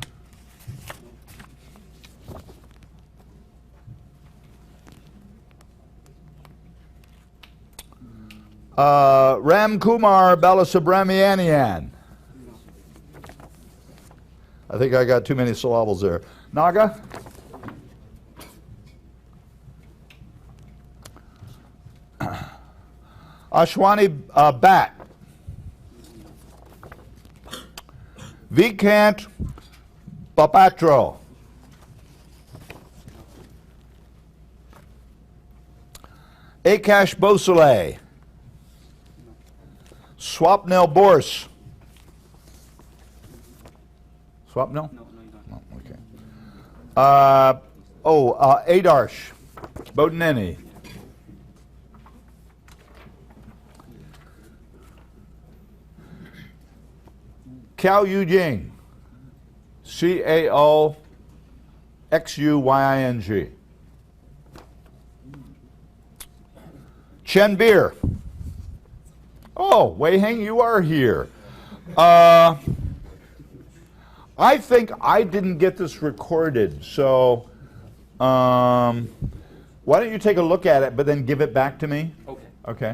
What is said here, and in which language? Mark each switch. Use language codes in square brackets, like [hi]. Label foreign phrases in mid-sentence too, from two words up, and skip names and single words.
[en] Ram Kumar Balasubramanian. I think I got too many syllables there. Naga? Ashwani Bat. Vikant Papatro. Akash Bosale. Swapnil Bors. Swapnil? No, you don't. No, okay. Adarsh Bodineni. Cao Yujing. CAOXUYING. Chen Beer. Oh, Wei Heng, you are here. I think I didn't get this recorded, so why don't you take a look at it, but then give it back to me? Okay. Okay.